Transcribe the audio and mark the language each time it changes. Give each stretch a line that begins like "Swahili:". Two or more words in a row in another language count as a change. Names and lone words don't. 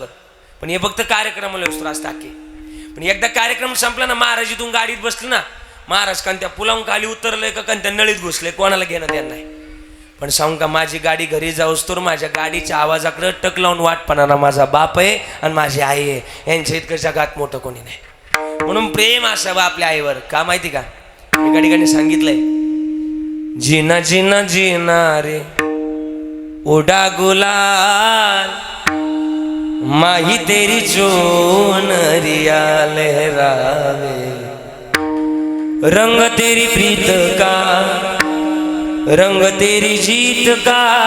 Marathi: पण हे फक्त कार्यक्रमाला असतो असतात की. पण एकदा कार्यक्रम संपला ना, महाराज इथून गाडीत बसले ना, महाराज कान त्या पुलावून खाली उतरले का त्या नळीत घुसले, कोणाला घेणं देणं नाही. पण सांगू का, माझी गाडी घरी जाऊस तर माझ्या गाडीच्या आवाजाकडे टक लावून वाट पाहणारा माझा बाप आहे आणि माझी आई आहे. यांच्या इतकं जगात मोठं कोणी नाही. म्हणून प्रेम असावं आपल्या आईवर. का माहिती का? एका ठिकाणी सांगितलंय,
Hindi: जीना जीना जीना रे उडा गुलाल, माही तेरी चोनरिया लहरावे, रंग तेरी प्रीत का, रंग तेरी जीत का,